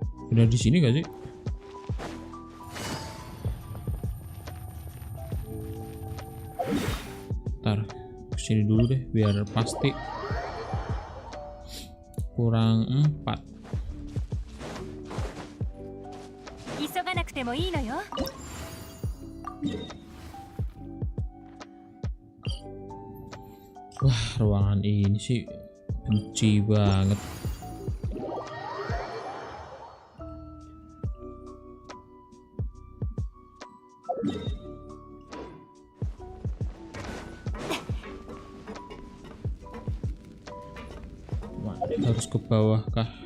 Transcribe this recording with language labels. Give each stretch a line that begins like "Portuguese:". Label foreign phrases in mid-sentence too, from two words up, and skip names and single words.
Indonesian: Udah di sini gak sih? Ntar kesini dulu deh biar pasti. Kurang 4.
Japanese: 急がなくてもいいのよ。
Indonesian: Wah, ruangan ini sih benci banget. Harus ke bawah kah?